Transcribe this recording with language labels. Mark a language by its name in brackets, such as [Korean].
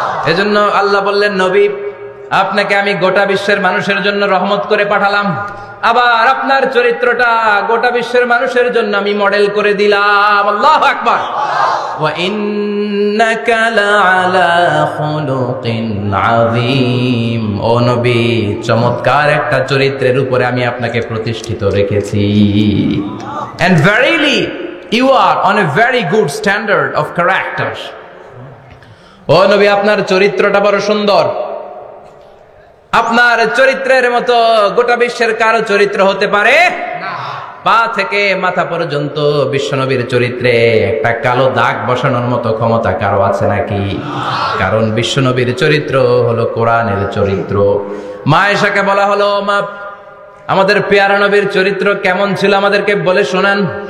[Bangla] এজন্য আল্লাহ বললেন, নবী আপনাকে আমি গোটা বিশ্বের মানুষের জন্য রহমত করে পাঠালাম, আবার আপনার চরিত্রটা গোটা বিশ্বের মানুষের জন্য আমি মডেল করে দিলাম। আল্লাহু আকবার। [Arabic] ওয়া ইন্নাকা লাআলা খুলুকিন আযীম। [Bangla] ও নবী, চমৎকার একটা চরিত্রের উপরে আমি আপনাকে প্রতিষ্ঠিত রেখেছি। [English] And verily you are on a very good standard of character. [Bangla] ও নবী, আপনার চরিত্রটা বড় সুন্দর। আপনার চরিত্রের মতো গোটা বিশ্বের কারো চরিত্র হতে পারে না। পা থেকে মাথা পর্যন্ত বিশ্বনবীর চরিত্রে একটা কালো দাগ বসানোর মতো ক্ষমতা কারো আছে নাকি? কারণ বিশ্বনবীর চরিত্র হলো কোরআনের চরিত্র। মা আয়েশাকে বলা হলো, মা আমাদের পেয়ারা নবীর চরিত্র কেমন ছিল আমাদেরকে বলে শোনান।